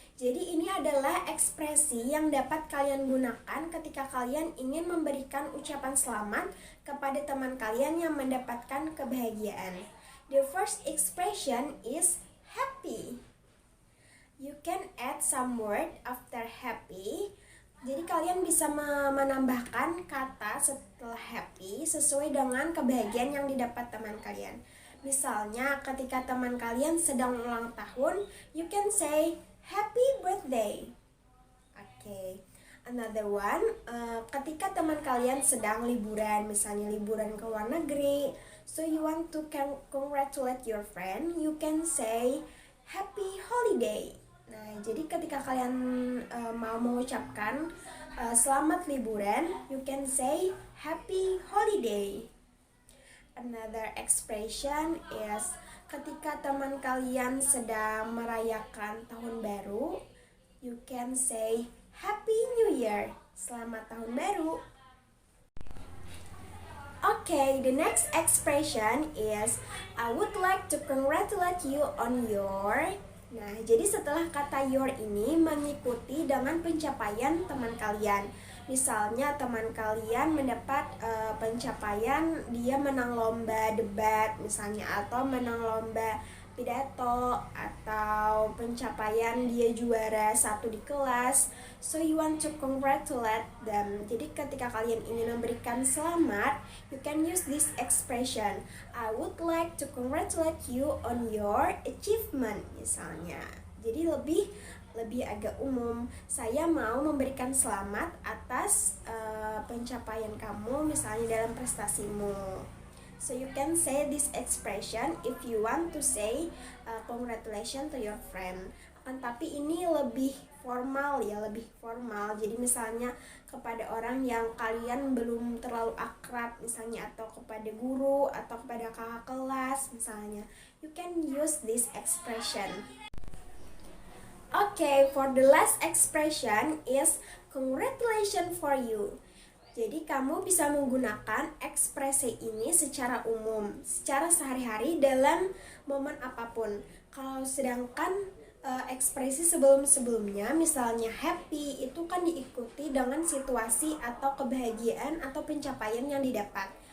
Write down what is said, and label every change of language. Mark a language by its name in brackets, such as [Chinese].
[Indonesian] Jadi ini adalah ekspresi yang dapat kalian gunakan ketika kalian ingin memberikan ucapan selamat kepada teman kalian yang mendapatkan kebahagiaan. [English] The first expression is happy. You can add some word after happy. [Indonesian] Jadi kalian bisa menambahkan kata setelah happy sesuai dengan kebahagiaan yang didapat teman kalian. Misalnya ketika teman kalian sedang ulang tahun, [English] you can say happy birthday. Okay. Another one, [Indonesian] ketika teman kalian sedang liburan, misalnya liburan ke luar negeri, [English] so you want to congratulate your friend, you can say happy holiday. [Indonesian] Nah, jadi ketika kalian mau mengucapkan selamat liburan, [English] you can say happy holiday. Another expression is [Indonesian] ketika teman kalian sedang merayakan tahun baru, [English] you can say Happy New Year, [Indonesian] selamat tahun baru. [English] Okay, the next expression is I would like to congratulate you on your. [Indonesian] Nah, jadi setelah kata your ini mengikuti dengan pencapaian teman kalian. Misalnya teman kalian mendapat pencapaian, dia menang lomba debat misalnya, atau menang lomba pidato, atau pencapaian dia juara 1 di kelas. [English] So you want to congratulate them. [Indonesian] Jadi ketika kalian ingin memberikan selamat, [English] you can use this expression. I would like to congratulate you on your achievement [Indonesian] misalnya. Jadi lebih lebih agak umum. Saya mau memberikan selamat atas pencapaian kamu misalnya dalam prestasimu. [English] So you can say this expression if you want to say congratulations to your friend. [Indonesian] Tapi ini lebih formal ya, lebih formal. Jadi misalnya kepada orang yang kalian belum terlalu akrab misalnya, atau kepada guru atau kepada kakak kelas misalnya, [English] you can use this expression. Okay, for the last expression is congratulations for you. [Indonesian] Jadi kamu bisa menggunakan ekspresi ini secara umum, secara sehari-hari dalam momen apapun. Kalau sedangkan ekspresi sebelum-sebelumnya, misalnya happy, itu kan diikuti dengan situasi atau kebahagiaan atau pencapaian yang didapat.